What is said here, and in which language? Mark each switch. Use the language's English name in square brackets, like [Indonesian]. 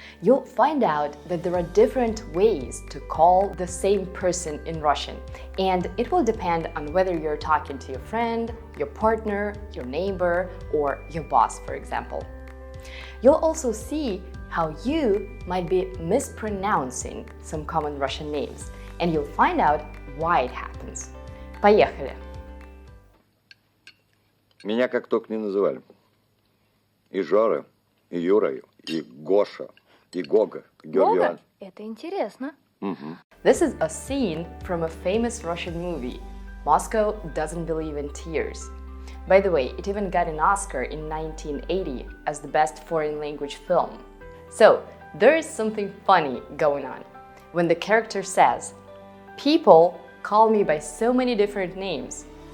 [English] You'll find out that there are different ways to call the same person in Russian, and it will depend on whether you're talking to your friend, your partner, your neighbor, or your boss, for example. You'll also see how you might be mispronouncing some common Russian names, and you'll find out why it happens. [Russian] Поехали! Меня как только не называли. И Жора, и Юра, и Гоша, и Гога, Георгий Иванович. Это интересно. [English] This is a scene from a famous Russian movie, Moscow Doesn't Believe in Tears. By the way, it even got an Oscar in 1980 as the best foreign language film. So, there is something funny going on when the character says, "People call me by so many different names.